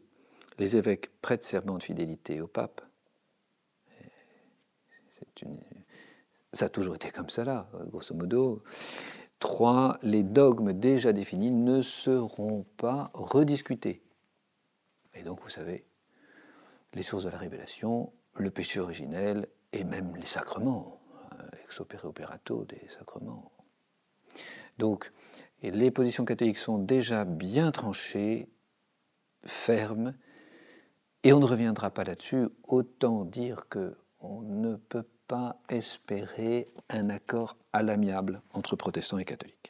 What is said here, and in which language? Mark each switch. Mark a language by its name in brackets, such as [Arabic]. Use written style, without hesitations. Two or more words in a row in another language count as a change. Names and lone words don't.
[French] Les évêques prêtent serment de fidélité au pape. Ça a toujours été comme ça là, [Latin] grosso modo. [French] 3. Les dogmes déjà définis ne seront pas rediscutés. Et donc, vous savez, les sources de la révélation, le péché originel et même les sacrements, [Latin] ex opere operato [French] des sacrements. Donc, les positions catholiques sont déjà bien tranchées, fermes, et on ne reviendra pas là-dessus. Autant dire qu'on ne peut pas espérer un accord à l'amiable entre protestants et catholiques.